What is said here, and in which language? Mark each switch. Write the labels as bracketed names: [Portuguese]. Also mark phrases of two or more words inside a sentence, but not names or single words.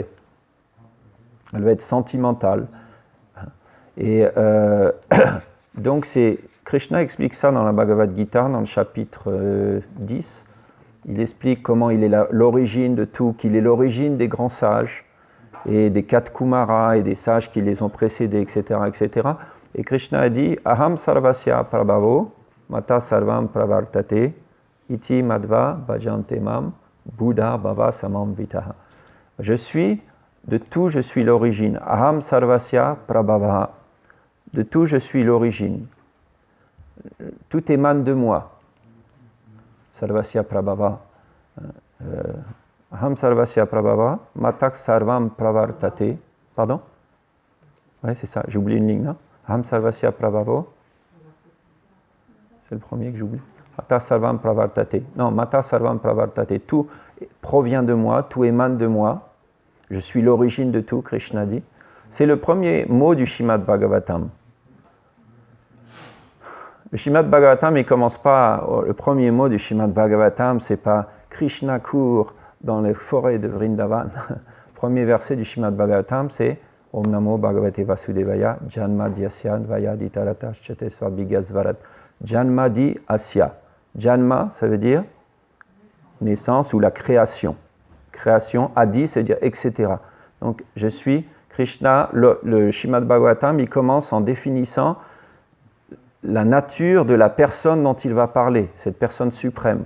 [French] Elle va être sentimentale. Et donc Krishna explique ça dans la Bhagavad Gita, dans le chapitre 10. Il explique comment il est l'origine de tout, qu'il est l'origine des grands sages et des 4 Kumaras et des sages qui les ont précédés, etc., etc. Et Krishna a dit « [Sanskrit] Aham sarvasya prabhavo mata sarvam pravartate iti madva bhajante mam buddha bhava samam vitaha [French] » Je suis l'origine. [Sanskrit] Aham sarvasya prabhava. [French] De tout, je suis l'origine. Tout émane de moi. [Sanskrit] Sarvasya prabhava. Aham sarvasya prabhava matak sarvam pravartate. [French] Pardon? Oui, c'est ça. J'ai oublié une ligne, là. [Sanskrit] Aham sarvasya prabhavo. [French] C'est le premier que j'oublie. [Sanskrit] Mata sarvam pravartate. Non, mata sarvam pravartate. [French] Tout provient de moi, tout émane de moi. Je suis l'origine de tout, Krishna dit. C'est le premier mot du Srimad Bhagavatam. Le Srimad Bhagavatam, il commence pas, le premier mot du Srimad Bhagavatam, c'est pas Krishna court dans les forêts de Vrindavan. Le premier verset du Srimad Bhagavatam, c'est [Sanskrit] Om Namo Bhagavate Vasudevaya, Janma Dyasya Vayaditarata Chate Svabigasvarat. Janma di Asya. [French] Janma, ça veut dire naissance ou la création. Création, Adi, c'est-à-dire etc. Donc, je suis Krishna, le Srimad Bhagavatam, il commence en définissant la nature de la personne dont il va parler, cette personne suprême.